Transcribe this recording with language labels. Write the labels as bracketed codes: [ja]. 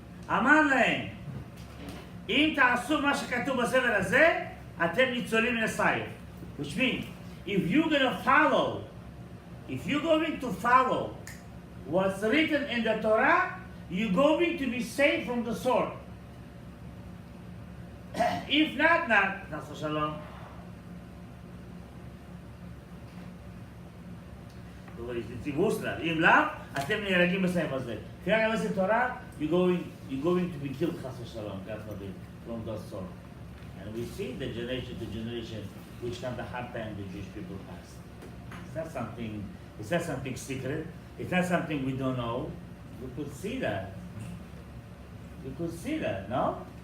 [he] אמר להם, אם תעשו מה שכתוב בספר הזה, אתם ניצולים מן הסייף. [en] Which means, if you're going to follow what's written in the Torah, you're going to be saved from the sword. If not, not for shalom. It's emotional. [he] אם לאו, אתם נהרגים בסייף הזה. [en] If you're going to listen to Torah, you're going to be killed, chas v'shalom, God forbid, from the sword. And we see the generation to generation which kind of hard time the Jewish people has. It's not something secret. It's not something we don't know. We could see that. No?